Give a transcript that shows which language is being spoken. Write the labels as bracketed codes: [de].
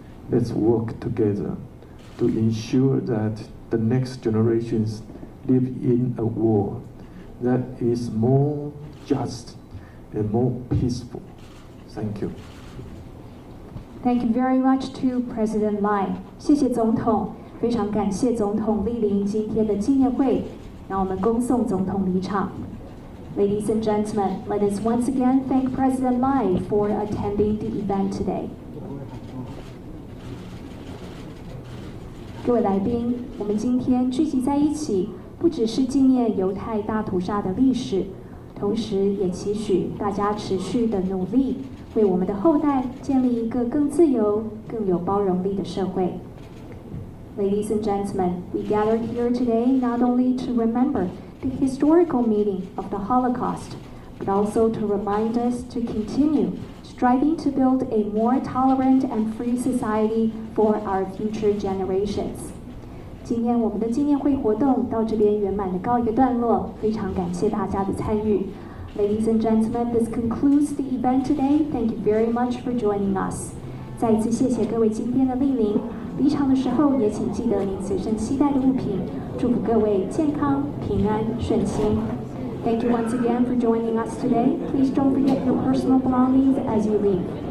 [en] Let's work together to ensure that the next generations live in a world that is more just and more peaceful. Thank you. Thank you very much to President Lai. [zh] 谢谢总统，非常感谢总统莅临今天的纪念会，让我们恭送总统离场。 [en] Ladies and gentlemen, let us once again thank President Lai for attending the event today. [zh] 各位来宾，我们今天聚集在一起，不只是纪念犹太大屠杀的历史，同时也期许大家持续的努力，为我们的后代建立一个更自由、更有包容力的社会。 [en] Ladies and gentlemen, we gathered here today not only to remember the historical meaning of the Holocaust, but also to remind us to continue striving to build a more tolerant and free society for our future generations. [zh] 今天我们的纪念会活动到这边圆满的告一个段落，非常感谢大家的参与。 [en] Ladies and gentlemen, this concludes the event today. Thank you very much for joining us. [zh] 再一次谢谢各位今天的莅临。离场的时候也请记得您随身携带的物品。祝福各位健康、平安、顺心。 [en] Thank you once again for joining us today. Please don't forget your personal belongings as you leave.